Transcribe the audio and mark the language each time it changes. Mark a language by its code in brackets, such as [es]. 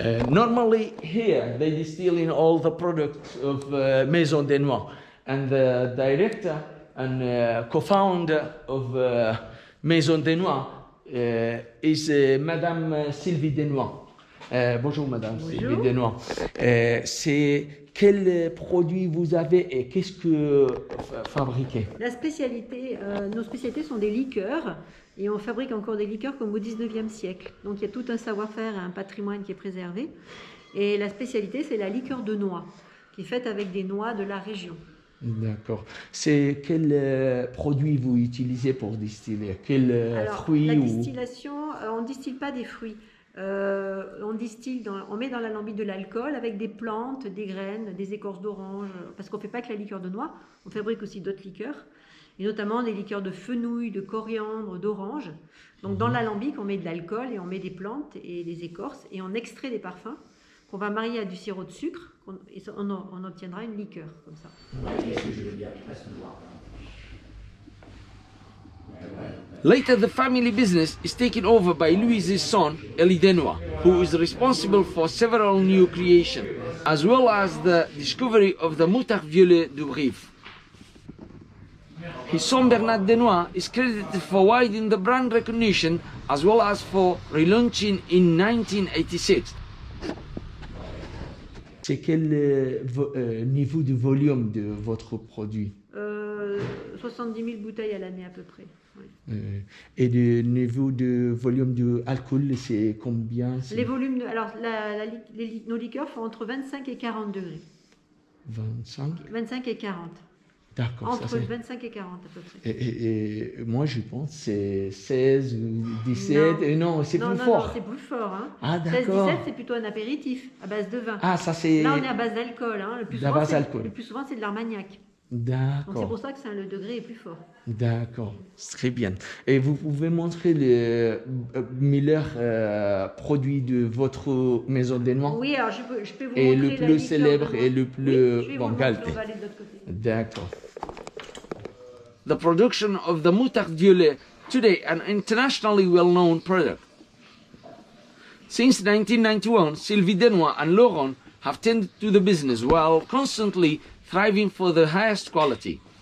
[en] Normally here they distill in all the products of Maison des Noirs, and the director and co-founder of Maison des Noirs is Madame Sylvie Denois. [fr] Bonjour Madame. Bonjour. Sylvie Denois. C'est quels produits vous avez et qu'est-ce que fabriquez? La spécialité, nos spécialités sont des liqueurs, et on fabrique encore des liqueurs comme au 19e siècle. Donc il y a tout un savoir-faire et un patrimoine qui est préservé. Et la spécialité, c'est la liqueur de noix, qui est faite avec des noix de la région. D'accord. C'est quel produit vous utilisez pour distiller? Quel fruit? La distillation, on ne distille pas des fruits. On met dans l'alambic de l'alcool avec des plantes, des graines, des écorces d'orange, parce qu'on ne fait pas que la liqueur de noix, on fabrique aussi d'autres liqueurs, et notamment des liqueurs de fenouil, de coriandre, d'orange. Donc dans l'alambic, on met de l'alcool et on met des plantes et des écorces, et on extrait des parfums qu'on va marier à du sirop de sucre, et on obtiendra une liqueur comme ça. [en] Later, the family business is taken over by Louis's son, Elie Denois, who is responsible for several new creations, as well as the discovery of the Moutarde Violet du Brive. His son Bernard Denois is credited for widening the brand recognition, as well as for relaunching in 1986. [fr] C'est quel niveau de volume de votre produit? 70 000 bouteilles à l'année à peu près. Oui. Et le niveau de volume de alcool, c'est combien? Les volumes, alors nos liqueurs font entre 25 et 40 degrés. 25 et 40. D'accord. Entre 25 et 40 à peu près. Et moi je pense que c'est 16 ou 17. Non, c'est plus fort. Non, c'est plus fort. Hein. Ah d'accord. 16-17 c'est plutôt un apéritif à base de vin. Ah ça c'est... Là on est à base d'alcool. Hein. Le plus souvent c'est de l'armagnac. D'accord. Donc c'est pour ça que le degré est plus fort. D'accord, très bien. Et vous pouvez montrer les meilleurs produits de votre Maison des Noirs? Oui, alors je peux vous et montrer le plus célèbre et le plus bon qualité. D'accord. [en] The production of the Moutarde Violet, today an internationally well-known product. Since 1991, Sylvie Denois and Laurent have tended to the business while constantly thriving for the highest quality.